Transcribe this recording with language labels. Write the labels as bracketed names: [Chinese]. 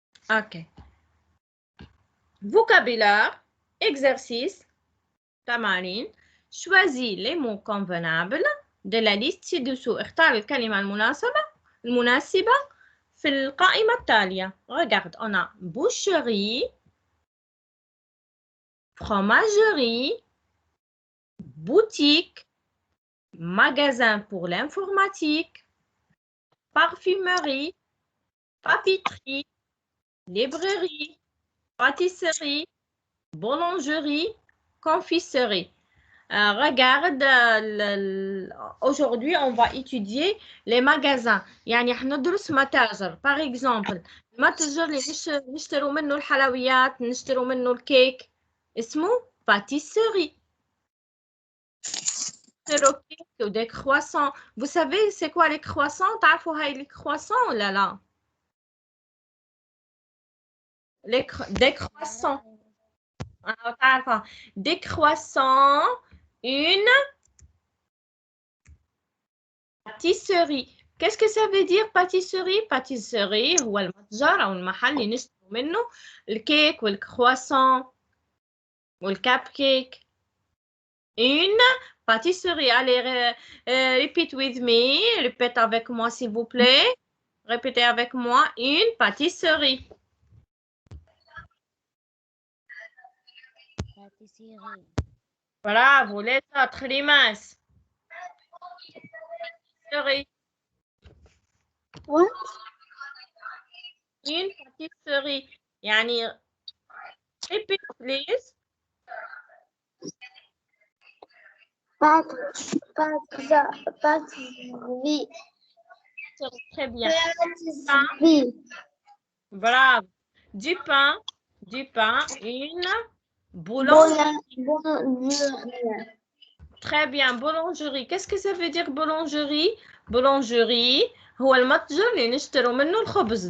[French] Ok. Vocabulaire. Exercice. [Arabic] تمارين. [French] Choisis les mots convenables de la liste ci-dessous. [Arabic] اختار الكلمة المناسبة في القائمة التالية. [French] Regarde, on a boucherie, fromagerie, boutique, magasin pour l'informatique, parfumerie, papeterie, librairie, pâtisserie, boulangerie, confiserie. regarde, aujourd'hui, on va étudier les magasins. [Arabic] يعني حندرس متاجر. [French] Par exemple, [Arabic] المتجر اللي نشتروا منه الحلويات، نشتروا منه الكيك، اسمه pâtisserie. نشتروا كيك ودي croissants. [French] Vous savez c'est quoi les croissants? [Arabic] تعرفوا هاي les croissants ولا لا؟ [French] des croissants. [Arabic] تعرفها. [French] Des croissants, une pâtisserie. Qu'est-ce que ça veut dire pâtisserie? [Arabic] Pâtisserie هو المتجر أو المحل اللي نشتروا منه الكيك والكرواسون والكاب كيك. [French] Une pâtisserie. Allez, [English] repeat with me. [French] Répète avec moi s'il vous plaît. Répétez avec moi. Une pâtisserie. pâtisserie. Bravo, les autres, les masses. Pâtisserie. [English] What? [French] Une pâtisserie. [Arabic] يعني [English] repeat please. [French] Pâtisserie. Très bien. Pâtisserie. Bravo. Du pain, une boulangerie. Boulangerie. Très bien, boulangerie. Qu'est-ce que ça veut dire boulangerie? [Arabic] Boulangerie هو المتجر اللي نشتروا منه الخبز.